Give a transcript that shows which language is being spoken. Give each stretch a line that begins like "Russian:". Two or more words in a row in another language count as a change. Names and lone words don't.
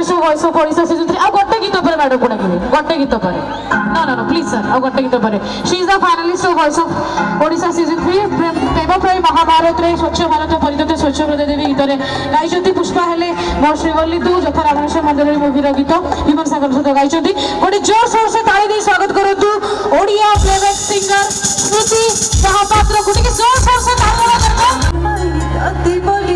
English: finalist of Voice of Odisha season 3
Odia: ଆଉ ଗୋଟେ ଗୀତ ପରେ ମ୍ୟାଡମ କୋଣା କରିବେ ଗୋଟେ ଗୀତ ପରେ
English: no please sir
Odia: ଆଉ ଗୋଟେ ଗୀତ ପରେ
English: she is the finalist of Voice of Odisha season 3
Odia: ପ୍ରେମ ପ୍ରେମ ମହାଭାରତରେ ସ୍ୱଚ୍ଛ ଭାରତ ପରିତତେ ସ୍ୱଚ୍ଛ ଭାରତ ଦେବୀ ଗୀତରେ ଗାଇଛନ୍ତି ପୁଷ୍ପା ହେଲେ ମୋ ଶ୍ରୀବଲ୍ଲୀ ତୁ ଯଥା ରାବଣେଶ୍ୱର ମନ୍ଦିରରେ ମୁଭିର ଗୀତ ହ୍ୟୁମାନ ସାଗର ସହିତ ଗାଇଛନ୍ତି ଗୋଟେ ଜୋର ସୋର ସେ ତାଳି ଦେଇ ସ୍ୱାଗତ କରନ୍ତୁ ଓଡ଼ିଆ
English: playback singer
Odia: ସ୍ମୃତି ମହାପାତ୍ରକୁ ଟିକେ ଜୋର ସୋର ସେ ତାଳି ଦେବା ଦରକାର